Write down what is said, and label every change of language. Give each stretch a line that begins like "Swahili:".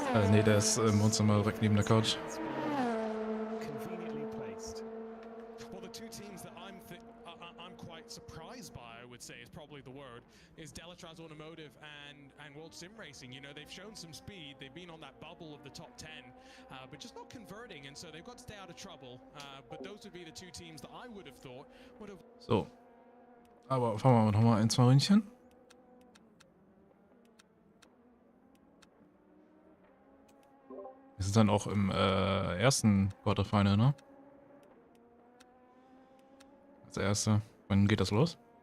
German: Nee, der ist im Wohnzimmer direkt neben der Couch.
English: Conveniently placed. Well, the two teams that I'm quite surprised by, I would say, is probably the word, is Delatraz Automotive and World Sim Racing. You know, they've shown some speed. They've been on that bubble of the top 10, but just not converting, and so they've got to stay out of trouble. But those would be the two teams that I would have thought would have... So.
German: Aber fahren wir nochmal ein, zwei Ründchen. Wir sind dann auch im ersten Quarterfinal, ne? Als erste. Wann geht das los?